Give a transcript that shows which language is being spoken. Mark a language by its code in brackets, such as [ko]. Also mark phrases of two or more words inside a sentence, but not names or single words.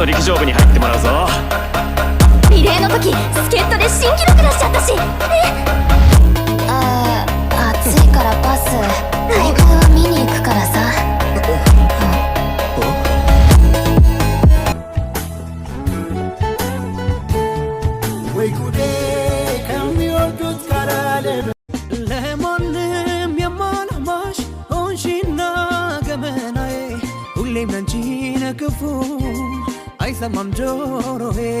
[ja] 勝負に入ってもらうぞ。リレーの時助っ人で新記録出しちゃったし。暑いからパス。大会は見に行くからさ。 [am] ለማንም የማላማሽ ሆንሽና ገመናዬ ሁሌም ላንቺ ነክፉ አይሰማም ጆሮዬ